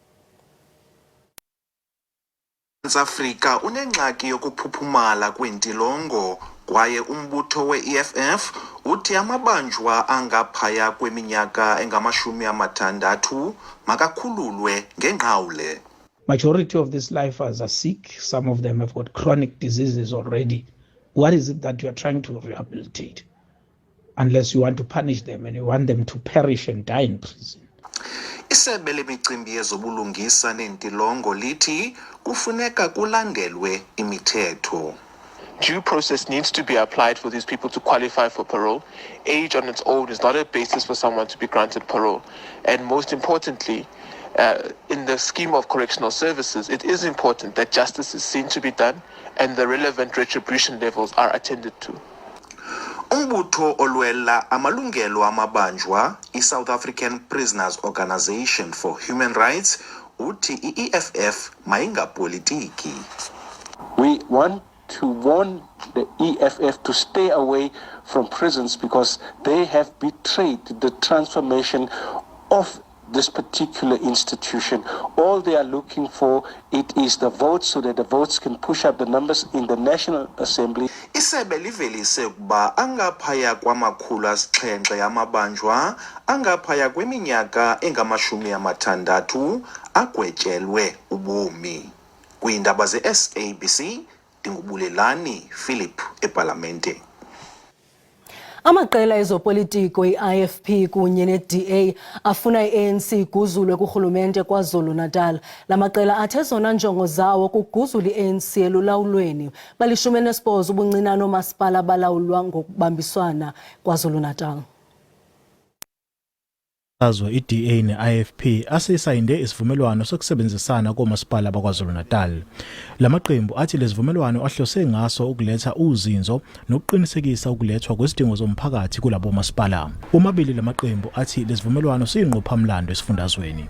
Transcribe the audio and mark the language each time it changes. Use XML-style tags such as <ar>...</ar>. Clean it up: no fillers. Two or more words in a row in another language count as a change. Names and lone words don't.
<xh>Afrika unengxaki yokuphuphumala kwentilongo kwaye umbutho we-EFF uthi amabanjwa angaphaya kweminyaka engama-60 makakhululwe ngengqawule.</xh> <en>Majority of these lifers are sick. Some of them have got chronic diseases already. What is it that you are trying to rehabilitate? Unless you want to punish them and you want them to perish and die in prison.</en> <xh>Isebe lemicimbi yezobulungisa nentilongo lithi kufuneka kulandelwe imithetho.</xh> <en>Due process needs to be applied for these people to qualify for parole. Age on its own is not a basis for someone to be granted parole. And most importantly, in the scheme of correctional services, it is important that justice is seen to be done and the relevant retribution levels are attended to.</en> <xh>Umbutho olwela amalungelo amabanjwa, i-South African Prisoners Organization for Human Rights, uthi i-EFF mayingapolitiki.</xh> <en>We want to warn the EFF to stay away from prisons because they have betrayed the transformation of this particular institution. All they are looking for, it is the votes so that the votes can push up the numbers in the National Assembly.</en> <xh>Isebe livelise ukuba angaphaya kwama-700 yamabanjwa angaphaya kweminyaka engama-60 agwetyelwe ubomi. Kwiindaba ze-SABC, Dingubulelani Philip eParlamente. Amaqela ezopolitiko i-IFP kunye ne-DA afuna i-ANC iguzulwe kurhulumente KwaZulu-Natal. La maqela athe zona njongo zawo kuguzula i-ANC elulawulweni. Bali-18 ubuncinane omasipala abalawulwa ngokubambiswana KwaZulu-Natal.</xh> <zu>I-DA ne-IFP asisayinde isivumelwano sokusebenzisana komasipala bakwaZulu-Natal. Lamaqembu athi lesivumelwano ahlose ngaso ukuletha uzinzo nokuqinisekisa ukulethwa kwezidingo zomphakathi kulabo masipala. Omabili lamaqembu athi lesivumelwano siyinqophamlando esifundazweni.</zu>